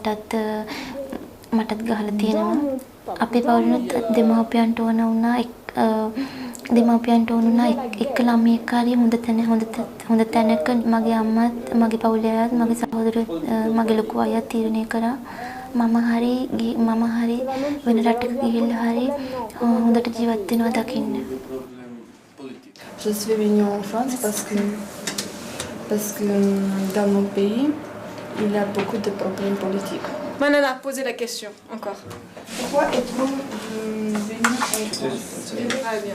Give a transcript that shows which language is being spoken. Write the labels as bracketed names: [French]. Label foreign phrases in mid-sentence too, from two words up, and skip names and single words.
[Sinhala] මටත් ගහලා තියෙනවා අපේ පවුලෙත් දෙමාපියන්ට ඕන වුණා එක්ක ළමයෙක් හරි හොඳ තැනක මගේ අම්මත් මගේ පවුලේ අයත් මගේ සහෝදරයෝ මගේ ලොකු අයත් තීරණය කරා මම හරි වෙන රටක ගිහිල්ලා හරි හොඳට ජීවත් වෙනවා දකින්න. [French] Je suis venue en France parce que dans mon pays, il y a beaucoup de problèmes politiques. Manana, posez la question, encore. Pourquoi êtes-vous venue en France? Ah, bien.